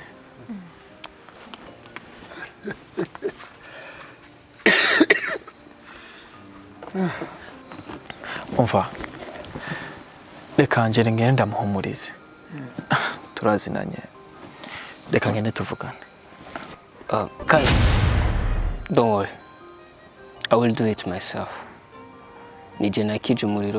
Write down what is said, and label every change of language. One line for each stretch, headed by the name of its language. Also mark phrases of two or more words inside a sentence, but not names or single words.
Rundi: Umva. Reka Angela ngende ndamuhumurize. Turazinanye. Reka ngende tuvugane.
English: Kai, don't worry. I will do it myself.
Rundi: Nije nakije umuriro.